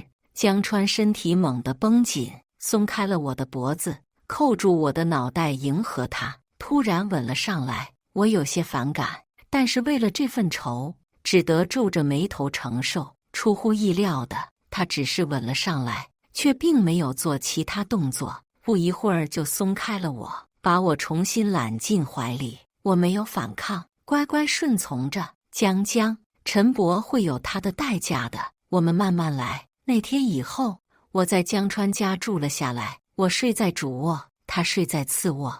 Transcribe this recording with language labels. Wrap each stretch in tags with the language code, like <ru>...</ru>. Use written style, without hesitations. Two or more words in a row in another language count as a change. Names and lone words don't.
<zh>江川身體猛地繃緊，鬆開了我的脖子，扣住我的腦袋，迎合他，突然吻了上來。我有些反感，但是為了這份仇，只得皺着眉頭承受。出乎意料的，他只是吻了上來，卻並沒有做其他動作，不一會兒就鬆開了我，把我重新攬進懷裡。我沒有反抗，乖乖順從着。江，陳伯會有他的代價的，我們慢慢來。那天以後，我在江川家住了下來，我睡在主臥，他睡在次臥。</zh>